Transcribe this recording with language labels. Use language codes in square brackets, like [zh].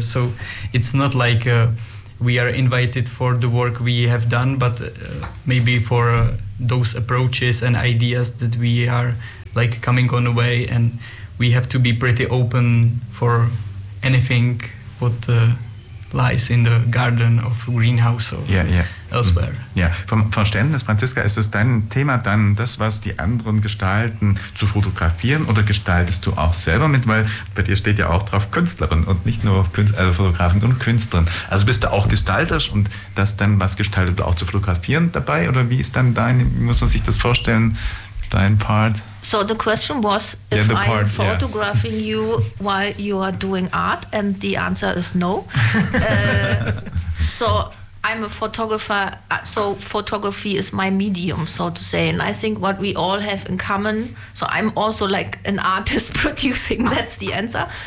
[en] So it's not like we are invited for the work we have done, but maybe for those approaches and ideas that we are like coming on the way, and we have to be pretty open for anything what lies in the garden of greenhouse or elsewhere. [de] Ja, vom Verständnis, Franziska, ist es dein Thema dann, das, was die anderen gestalten, zu fotografieren, oder gestaltest du auch selber mit? Weil bei dir steht ja auch drauf Künstlerin und nicht nur Fotografin und Künstlerin. Also bist du auch gestalterisch und das dann, was gestaltet, auch zu fotografieren dabei? Oder wie ist dann dein, muss man sich das vorstellen, dein Part? [en] So the question was, if I am photographing you while you are doing art, and the answer is no. So I'm a photographer, so photography is my medium, so to say. And I think what we all have in common, so I'm also like an artist producing, that's the answer.